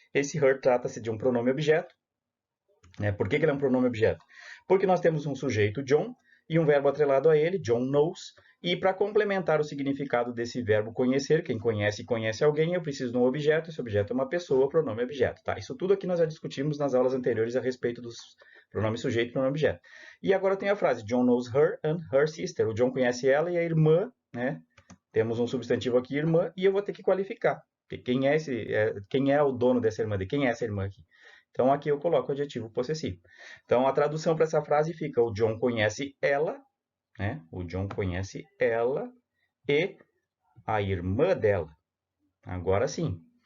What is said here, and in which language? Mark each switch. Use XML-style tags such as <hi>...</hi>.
<pt>Esse her trata-se de um pronome objeto. Por que ele é um pronome objeto? Porque nós temos um sujeito John e um verbo atrelado a ele,</pt> <en>John knows.</en> <pt>E para complementar o significado desse verbo conhecer, quem conhece conhece alguém, eu preciso de um objeto, esse objeto é uma pessoa, pronome objeto. Tá? Isso tudo aqui nós já discutimos nas aulas anteriores a respeito dos pronomes sujeito e pronome objeto. E agora tem a frase,</pt> <en>John knows her and her sister.</en> <pt>O John conhece ela e a irmã, né? Temos um substantivo aqui, irmã, e eu vou ter que qualificar. Quem é o dono dessa irmã? De quem é essa irmã aqui? Então, aqui eu coloco o adjetivo possessivo. Então, a tradução para essa frase fica, o John conhece ela, né? O John conhece ela e a irmã dela. Agora sim.</pt>